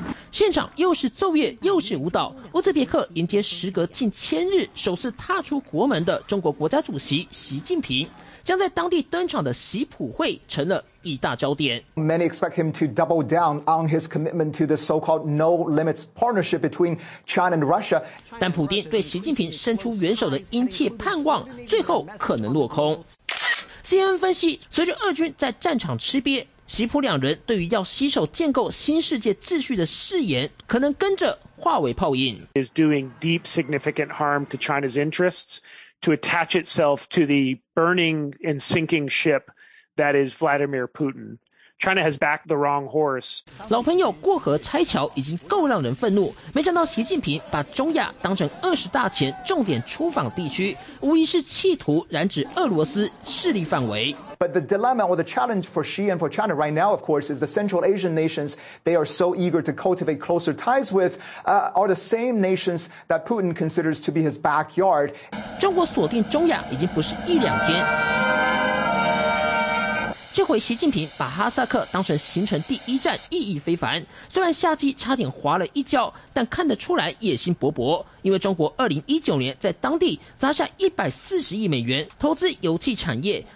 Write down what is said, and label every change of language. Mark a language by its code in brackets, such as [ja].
[zh] 现场又是奏乐又是舞蹈，乌兹别克迎接时隔近千日首次踏出国门的中国国家主席习近平，将在当地登场的习普会成了一大焦点。 [en] Many expect him to double down on his commitment to the so-called No Limits Partnership between China and Russia. [zh] 但普丁对习近平伸出援手的殷切盼望，最后可能落空。 CNN 分析，随着俄军在战场吃瘪，习普两人对于要携手建构新世界秩序的誓言，可能跟着化为泡影。 [en] Is doing deep, significant harm to China's interests to attach itself to the burning and sinking ship that is Vladimir Putin. China has backed the wrong horse. [zh] 老朋友过河拆桥已经够让人愤怒，没想到习近平把中亚当成二十大前重点出访地区，无疑是企图染指俄罗斯势力范围。 [en] But the dilemma or the challenge for Xi and for China right now, of course, is the Central Asian nations they are so eager to cultivate closer ties with, are the same nations that Putin considers to be his backyard. [zh] 中国锁定中亚已经不是一两天。这回习近平把哈萨克当成行程第一站，意义非凡。虽然下机差点滑了一跤，但看得出来野心勃勃。因为中国2019年在当地砸下140亿美元投资油气产业。